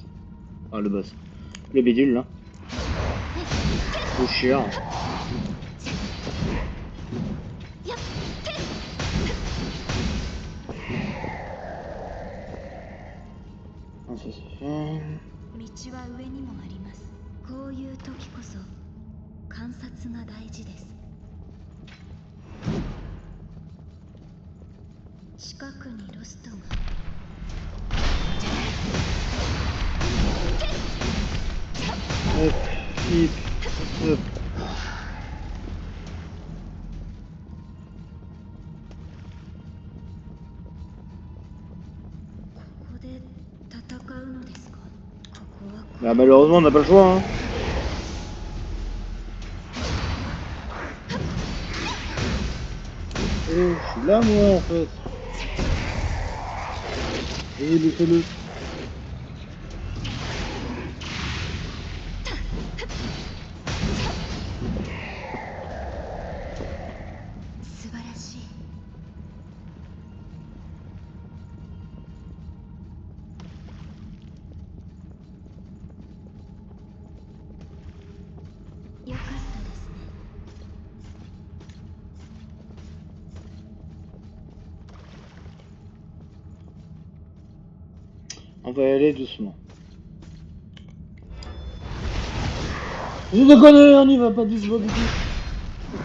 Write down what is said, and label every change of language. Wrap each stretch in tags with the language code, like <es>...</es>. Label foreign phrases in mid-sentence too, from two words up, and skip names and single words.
<fr>Enfin, le boss. Le bidule là. Le chieur. Ah, ça c'est fait.</fr> <ja>道は上にもあります。こういう時こそ観察が大事です。近くにロストが。</ja> <fr>Hop, hip, hop.</fr> <ja>ここで戦うのですか。ここは。</ja> <fr>Bah malheureusement on n'a pas le choix hein. Oh, je suis là moi en fait. Allez, laissez-le.</fr> <ja>素晴らしい。よかったですね。</ja> <fr>On va y aller doucement. Je déconne, on y va pas doucement du tout.</fr>